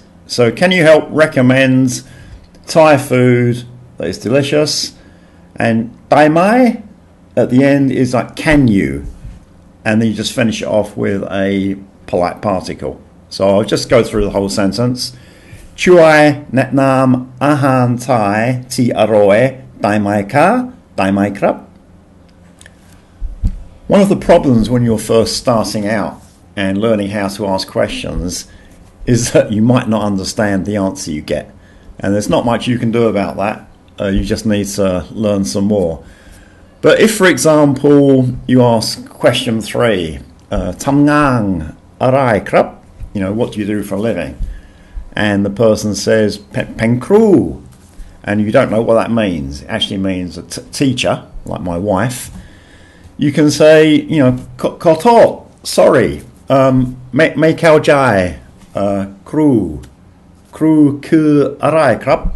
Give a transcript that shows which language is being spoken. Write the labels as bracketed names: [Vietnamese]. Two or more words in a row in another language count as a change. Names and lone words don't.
[English] So can you help recommend Thai food that is delicious? And [Thai] ได้ไหม [English] at the end is like can you, and then you just finish it off with a polite particle. So I'll just go through the whole sentence. [Thai] ช่วยแนะนำอาหารไทยที่อร่อยได้ไหมคะ ได้ไหมครับ. [English] One of the problems when you're first starting out and learning how to ask questions is that you might not understand the answer you get, and there's not much you can do about that. You just need to learn some more. But if, for example, you ask question 3, [Thai] ทำงานอะไรครับ, [English] what do you do for a living? And the person says [Thai] เป็นครู, [English] and you don't know what that means. It actually means a teacher, like my wife. You can say, koto, sorry, [Thai] ไม่เข้าใจ, ครูคืออะไรครับ.